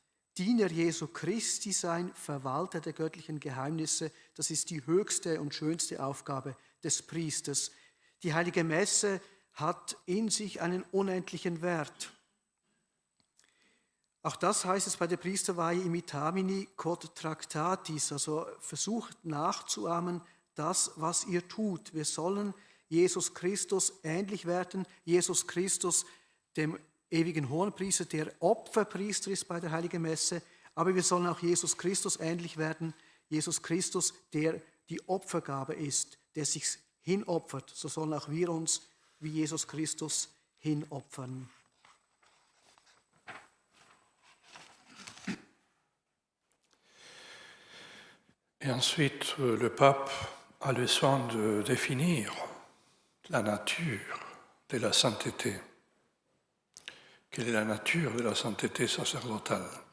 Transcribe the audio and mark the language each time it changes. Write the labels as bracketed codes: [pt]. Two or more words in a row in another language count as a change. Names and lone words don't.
[de] Diener Jesu Christi sein, Verwalter der göttlichen Geheimnisse, das ist die höchste und schönste Aufgabe des Priesters. Die heilige Messe hat in sich einen unendlichen Wert. Auch das heißt es bei der Priesterweihe [la] imitamini quod tractatis, [de] also versucht nachzuahmen das, was ihr tut. Wir sollen Jesus Christus ähnlich werden, Jesus Christus, dem ewigen Hohenpriester, der Opferpriester ist bei der Heiligen Messe, aber wir sollen auch Jesus Christus ähnlich werden, Jesus Christus, der die Opfergabe ist, der sich hinopfert. So sollen auch wir uns wie Jesus Christus hinopfern. [fr] Et ensuite, le pape a le soin de définir la nature de la sainteté. Quelle est la nature de la sainteté sacerdotale?